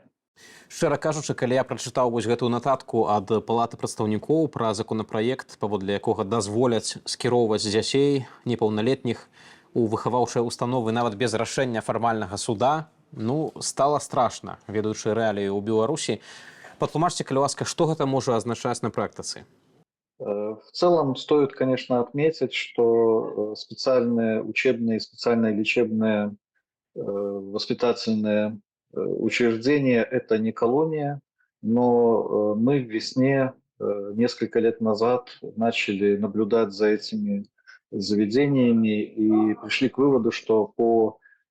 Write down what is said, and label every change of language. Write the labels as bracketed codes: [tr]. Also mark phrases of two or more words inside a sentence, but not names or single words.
[be] Шчыра кажучы, калі я прачытаў вось гэтую нататку ад Палаты прадстаўнікоў пра законапраект, паводле якога дазволяць скіроўваць дзяцей непаўналетніх у выхаваўчыя установы нават без рашэння фармальнага суда, стала страшна, ведаючы рэаліі ў Беларусі. Патлумачце, калі ласка, што гэта можа азначаць на практыцы? [ru] В целом стоит, конечно, отметить, что специальные учебные, специальные лечебные воспитательные учреждения – это не колония, но мы в Весне несколько лет назад начали наблюдать за этими заведениями и пришли к выводу, что по